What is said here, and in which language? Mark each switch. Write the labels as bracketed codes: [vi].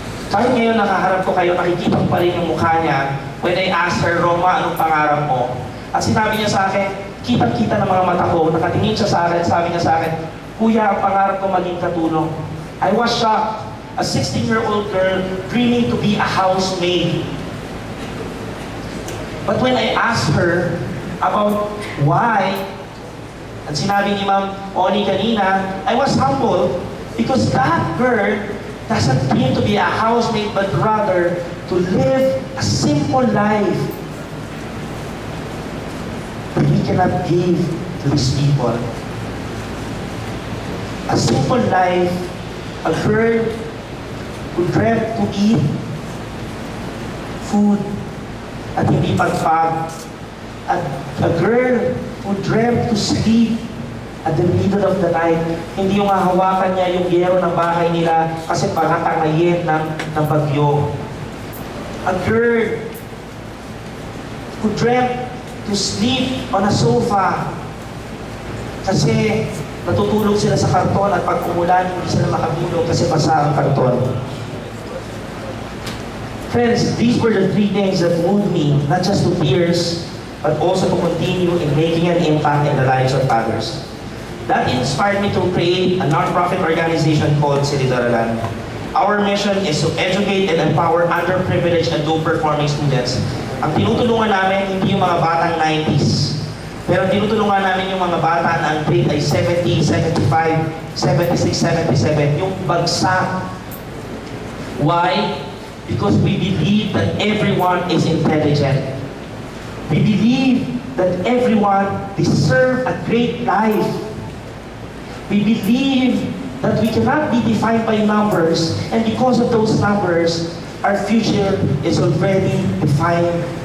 [tl] Kahit ngayon nakaharap ko kayo, nakikita ko pa rin yung mukha niya. When I asked her, Roma, anong pangarap mo? At sinabi niya sa akin, kitang-kita ng mga mata ko, nakatingin siya sa akin, sabi niya sa akin, Kuya, ang pangarap ko maging katulong. [en] I was shocked. A 16-year-old girl dreaming to be a housemaid. But when I asked her about why, at sinabi ni Ma'am Oni kanina, I was humbled because that girl doesn't dream to be a housemaid but rather to live a simple life that we cannot give to these people. A simple life, a girl who dreamt to eat food at hindi pagpag. A girl who dreamt to sleep at the middle of the night. [tl] Hindi yung hahawakan niya yung yero ng bahay nila kasi pagkatangayin ng bagyo. A girl who dreamt to sleep on a sofa kasi natutulog sila sa karton at pag umulan hindi sila makatulog kasi basa ang karton. [en] Friends, these were the 3 things that moved me, not just to tears, but also to continue in making an impact in the lives of others. That inspired me to create a non-profit organization called Silid-Aralan. our mission is to educate and empower underprivileged and low-performing students. [tl] Ang tinutulungan namin, hindi yung mga batang 90s. Pero tinutulungan namin yung mga bata na ang grade ay 70, 75, 76, 77, yung bagsak. [en] Why? Because we believe that everyone is intelligent. We believe that everyone deserves a great life. We believe that we cannot be defined by numbers, and because of those numbers, our future is already defined.